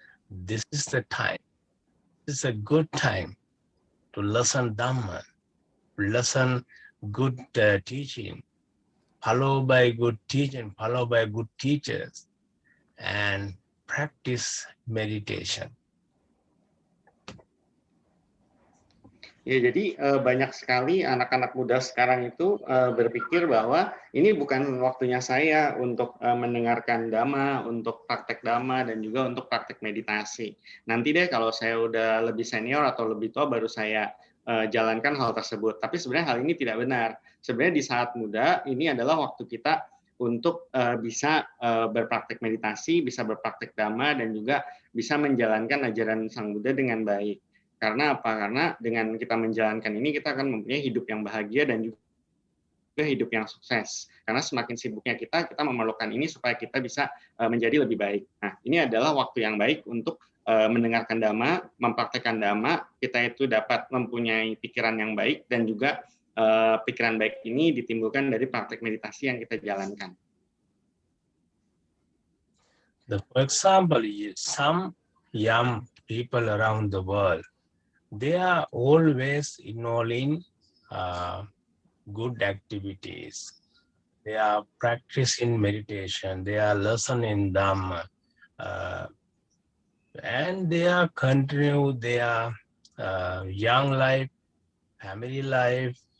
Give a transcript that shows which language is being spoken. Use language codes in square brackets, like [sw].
[en] This is the time. This is a good time to listen Dhamma, listen good teaching, followed by good teaching, followed by good teachers, and practice meditation. [id] Ya, jadi banyak sekali anak-anak muda sekarang itu berpikir bahwa ini bukan waktunya saya untuk mendengarkan Dhamma, untuk praktek Dhamma, dan juga untuk praktek meditasi. Nanti deh kalau saya udah lebih senior atau lebih tua baru saya jalankan hal tersebut. Tapi sebenarnya hal ini tidak benar. Sebenarnya di saat muda ini adalah waktu kita untuk bisa berpraktek meditasi, bisa berpraktek Dhamma, dan juga bisa menjalankan ajaran Sang Buddha dengan baik. Karena apa? Karena dengan kita menjalankan ini, kita akan mempunyai hidup yang bahagia dan juga hidup yang sukses. Karena semakin sibuknya kita memerlukan ini supaya kita bisa menjadi lebih baik. Nah, ini adalah waktu yang baik untuk mendengarkan Dhamma, mempraktekkan Dhamma, kita itu dapat mempunyai pikiran yang baik, dan juga pikiran baik ini ditimbulkan dari praktek meditasi yang kita jalankan. [en] For example, some young people around the world, they are always involving good activities. They are practicing meditation. They are listening Dhamma, and they are continue their young life, family life.